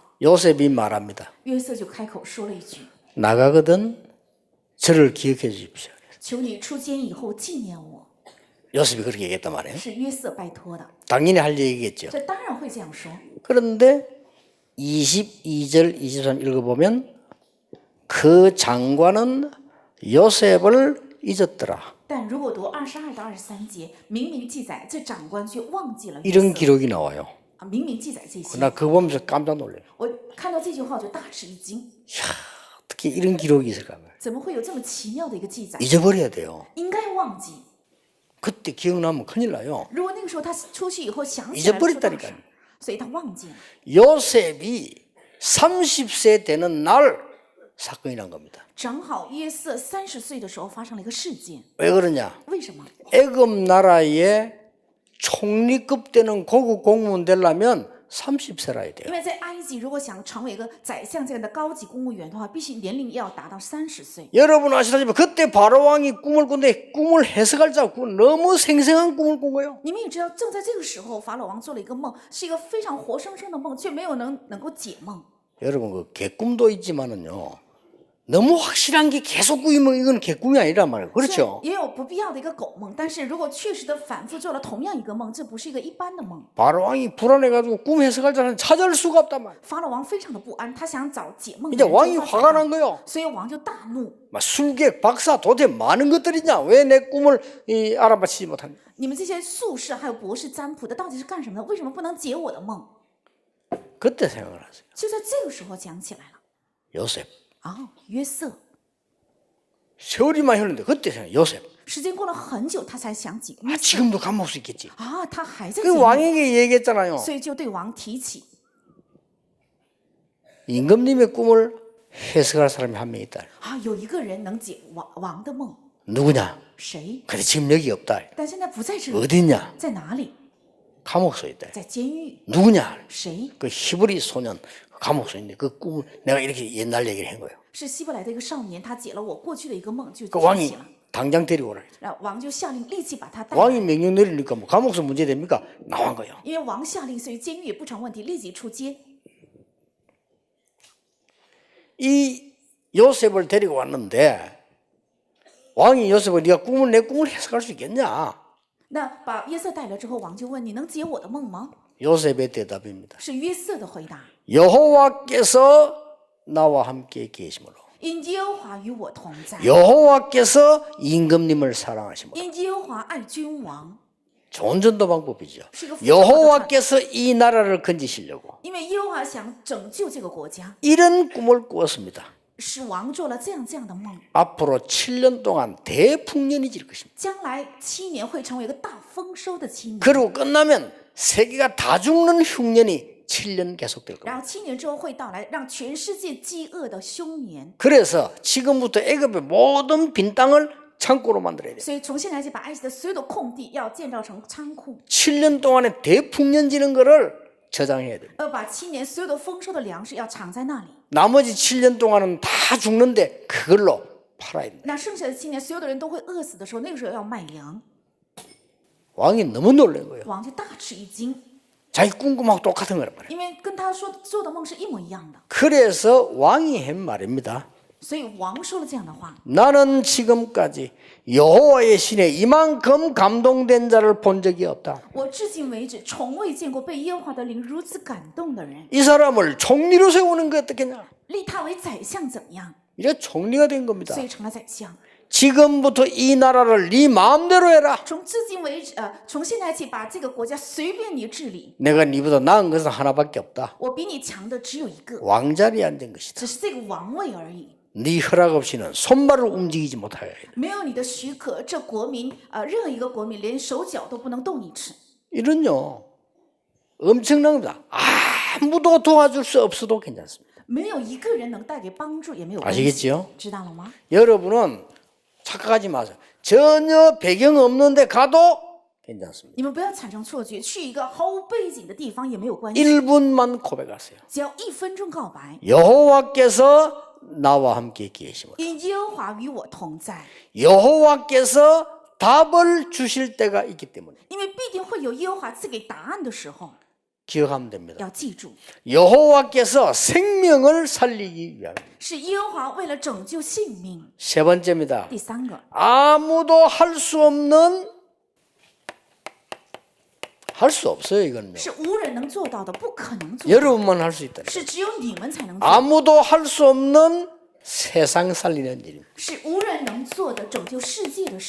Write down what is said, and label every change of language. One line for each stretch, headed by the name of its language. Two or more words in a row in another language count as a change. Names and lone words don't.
Korean: 요셉이 말합니다.
Chinese: 约瑟就开口说了一句
Korean: 나가거든 저를 기억해 주십시오. ：“
Chinese: 求你出监以后纪念我。
Korean: 요셉이 그렇게 얘기했단 말이에요.
Chinese: 是约瑟拜托的，
Korean: 당연히 할 얘기겠죠.
Chinese: 这当然会这样说。
Korean: 그런데 22절, 23절 읽어보면 그 장관은 요셉을 잊었더라.
Chinese: 但如果读22到23节，明明记载这长官却忘记了约
Korean: 이런
Chinese: 瑟
Korean: 기록이 나와요.
Chinese: 明明记载这些。
Korean: 나 그거 보면서 깜짝 놀래요.
Chinese: 我看到这句话我就大吃一惊，
Korean: 이야, 어떻게 이런 기록이 있을까?
Chinese: 怎么会有这么奇妙的一个记载？
Korean: 잊어버려야 돼요.
Chinese: 应该忘记。
Korean: 그때 기억나면 큰일 나요.
Chinese: 如果那个时候他出去以后想起来了是大
Korean: 잊어버렸다니까요.
Chinese: 事，所以他忘记了。
Korean: 요셉이 30세 되는 날 사건이 난 겁니다.
Chinese: 正好约瑟30岁的时候发生了一个事件，
Korean: 왜 그러냐?
Chinese: 为什么？
Korean: 애굽 나라의 총리급 되는 고급 공무원 되려면 30세라야
Chinese: 因
Korean: 돼요.
Chinese: 为在埃及，如果想成为一个宰相这样的高级公务员的话，必须年龄要达到30岁。
Korean: 여러분 아시다시피 그때 바로 왕이 꿈을 꾼데 꿈을 해석할 자 너무 생생한 꿈을 꾼 거예요.
Chinese: 你们也知道，正在这个时候，法老王做了一个梦，是一个非常活生生的梦，却没有能够解梦。
Korean: 여러분 그 개꿈도 있지만은요. 너무 확실한 게 계속 꾸이면 이건 개꿈이 아니란 말이에요. 그렇죠?
Chinese: 也有不必要的一个狗梦，但是如果确实的反复做了同样一个梦，这不是一个一般的梦。
Korean: 바로 왕이 불안해가지고 꿈 해석할 자는 찾을 수가 없단 말이에요.
Chinese: 法老王非常的不安，他想找解梦的
Korean: 이제
Chinese: 人，
Korean: 왕이
Chinese: 就发
Korean: 화가
Chinese: 现
Korean: 난 거예요.
Chinese: 所以王就大怒。
Korean: 막 술객, 박사, 도대 많은 것들이냐? 왜 내 꿈을 알아맞히지 못하냐?
Chinese: 你们这些术士还有博士占卜的到底是干什么的？为什么不能解我的梦？
Korean: 그때 생각을 하세요.
Chinese: 就在这个时候想起来了。
Korean: 요셉.
Chinese: 哦，约瑟。
Korean: 세월이 많이 흘렀는데 그때 생각. 요셉.
Chinese: 时间过了很久，他才想起约
Korean: 아,
Chinese: 瑟
Korean: 지금도 감옥 수 있겠지.
Chinese: 啊，他还在
Korean: 그
Chinese: 监狱，
Korean: 왕에게 얘기했잖아요.
Chinese: 所以就对王提起。
Korean: 임금님의 꿈을 해석할 사람이 한 명 있다.
Chinese: 啊，有一个人能解王的梦，
Korean: 누구냐?
Chinese: 谁？
Korean: 근데 지금 여기 없다.
Chinese: 但现在不在这里，
Korean: 어디 있냐?
Chinese: 在哪里？
Korean: 감옥소에 있다.
Chinese: 在监狱。
Korean: 누구냐?
Chinese: 谁？
Korean: 그 히브리 소년 감옥소에 있는데 그 꿈을 내가 이렇게 옛날 얘기를 한 거예요.
Chinese: 是希伯来的一个少年，他解了我过去的一个梦，就
Korean: 그
Chinese: 提
Korean: 왕이
Chinese: 起了。
Korean: 당장 데리고 오라.
Chinese: 然后王就下令立即把他带来，
Korean: 왕이 명령 내리니까 뭐 감옥소 문제 됩니까? 나온 거예요.
Chinese: 因为王下令，所以监狱也不成问题，立即出监。
Korean: 이 요셉을 데리고 왔는데 왕이 요셉을 네가 내 꿈을 해석할 수 있겠냐?
Chinese: 那把约瑟带来之后，王就问：“你能解我的梦吗
Korean: 요셉의 대답입니다. ？”
Chinese: 是约瑟的回答
Korean: 여호와께서 나와 함께 계심으로
Chinese: 因耶和华与我同在，
Korean: 여호와께서 임금님을 사랑하심으로
Chinese: 因耶和华爱君王，
Korean: 좋은 전도 방법이죠.
Chinese: 是一个非常好的传
Korean: 여호와께서 이 나라를 건지시려고
Chinese: 因为耶和华想拯救这个国家，
Korean: 이런 꿈을 꾸었습니다.
Chinese: 使王做了这样的梦。
Korean: 앞으로 7년 동안 대풍년이 질 것입니다.
Chinese: 将来7年会成为一个大丰收的7年，
Korean: 그리고 끝나면 세계가 다 죽는 흉년이 7년 계속될 겁니다.
Chinese: 然后7年之后会到来，让全世界饥饿的凶年。
Korean: 그래서 지금부터 애굽의 모든 빈 땅을 창고로 만들어야 돼요.
Chinese: 所以从现在起，把埃及的所有的空地要建造成仓库，
Korean: 7년 동안에 대풍년 지는 거를 저장해야 돼요.
Chinese: 把7年所有的丰收的粮食要藏在那里。
Korean: 나머지 7년 동안은 다 죽는데 그걸로 팔아야 돼요.
Chinese: 那剩下的7年，所有的人都会饿死的时候，那个时候要卖粮。
Korean: 왕이 너무 놀란 거예요.
Chinese: 王就大吃一惊，
Korean: 자기 꿈꾸하고 똑같은 거란 말이에요.
Chinese: 因为跟他做的梦是一模一样的。
Korean: 그래서 왕이 한 말입니다.
Chinese: 所以王说了这样的话：
Korean: 나는 지금까지 여호와의 신에 이만큼 감동된 자를 본 적이 없다.
Chinese: 我至今为止从未见过被耶和华的灵如此感动的人。
Korean: 이 사람을 총리로 세우는 게 어떻겠냐?
Chinese: 立他为宰相怎么样？
Korean: 이제 총리가 된 겁니다.
Chinese: 所以成了宰相。
Korean: 지금부터 이 나라를 네 마음대로 해라.
Chinese: 从至今为止，从现在起，把这个国家随便你治理。
Korean: 내가 네보다 나은 것은 하나밖에 없다.
Chinese: 我比你强的只有一个，
Korean: 왕자리에 앉은 것이다.
Chinese: 只是这个王位而已。
Korean: 네 허락 없이는 손발을 움직이지 못하여.
Chinese: 没有你的许可，这国民任何一个国民连手脚都不能动一尺。
Korean: 이런요 엄청난 겁니다. 아무도 도와줄 수 없어도 괜찮습니다.
Chinese: 没有一个人能带给帮助，也没有关系。
Korean: 아시겠지요?
Chinese: 知道了吗？
Korean: 여러분은 착각하지 마세요. 전혀 배경 없는데 가도 괜찮습니다.
Chinese: 你们不要产生错觉，去一个毫无背景的地方也没有关系，
Korean: 1분만 고백하세요.
Chinese: 只要1分钟告白。
Korean: 여호와께서 나와 함께 계심으로.
Chinese: 因耶和华与我同在，
Korean: 여호와께서 답을 주실 때가 있기 때문에
Chinese: 因为必定会有耶和华赐给答案的时候，
Korean: 기억하면 됩니다.
Chinese: 要记住，
Korean: 여호와께서 생명을 살리기 위함.
Chinese: 是耶和华为了拯救性命。
Korean: 세 번째입니다.
Chinese: 第3个，
Korean: 아무도 할 수 없는 할 수 없어요. 이거는요.
Chinese: 是无人能做到的，不可能做到，
Korean: 여러분만 할 수 있다.
Chinese: 是只有你们才能做，
Korean: 아무도 할 수 없는 세상 살리는 일입니다.
Chinese: 是无人能做的拯救世界的事。